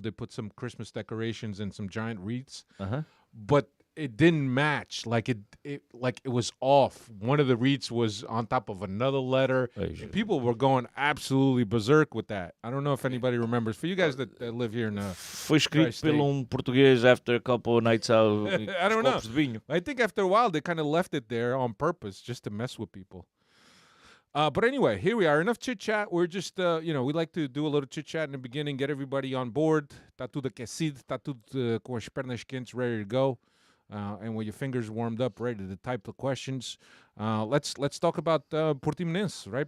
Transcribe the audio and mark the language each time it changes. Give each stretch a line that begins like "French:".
English: They put some Christmas decorations and some giant wreaths, but it didn't match. Like it was off. One of the wreaths was on top of another letter. And people were going absolutely berserk with that. I don't know if anybody remembers. For you guys that live here in
Portuguese: Foi escrito por português
English: after a couple of nights out. I don't know. I think after a while they kind of left it there on purpose just to mess with people. But anyway, here we are. Enough chit-chat. We're just, we like to do a little chit-chat in the beginning, get everybody on board.
Portuguese: Tá tudo aquecido, tá tudo com as pernas quentes,
English: ready to go. And with your fingers warmed up, ready to type the questions. Let's talk about Portimonense, right?